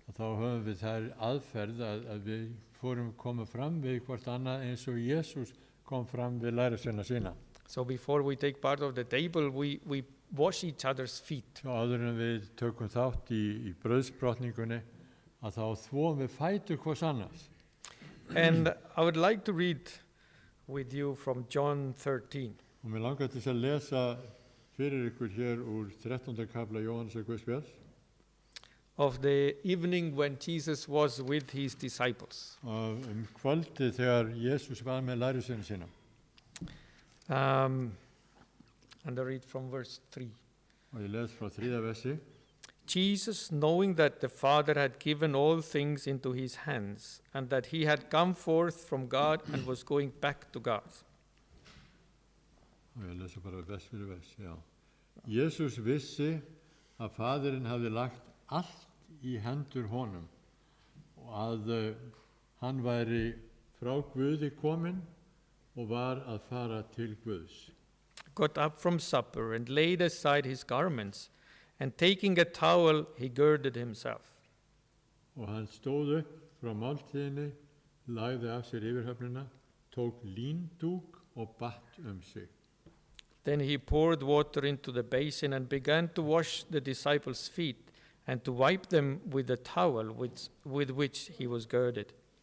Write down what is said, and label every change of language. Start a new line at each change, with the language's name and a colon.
Icelandic: og þá höfum við þær aðferð að við komum fram við hvort annað eins og Jesús kom fram við lærisveina sína.
English: So before we take part of the table, we wash each other's feet.
Icelandic: Og áður en við tökum þátt í brauðsbrotningunni, að þá þvoum við fætur hvers annars.
English: And I would like to read with you from John 13.
Icelandic: Og mér langar til að lesa fyrir ykkur hér úr 13. kafla Jóhannesar Guðspjalls,
English: Of the evening when Jesus was with his disciples.
Icelandic: Kvöldið þegar Jesús var með lærisveina sína.
English: And I read from verse 3.
Icelandic: Og ég les frá 3. versi.
English: Jesus, knowing that the Father had given all things into his hands, and that he had come forth from God and was going back to God.
Icelandic: Og ég lesa bara vers fyrir vers, já. Jesús vissi að Faðirinn hafði lagt allt í hendur honum og að hann væri frá Guði kominn og var að fara til Guðs.
English: Got up from supper and laid aside his garments, and taking a towel, he girded himself.
Icelandic: Og hann stóð upp frá máltíðinni, lagði af sér yfirhöfnina, tók líndúk og batt sig.
English: Then he poured water into the basin and began to wash the disciples' feet and to wipe them with the towel with which he was girded.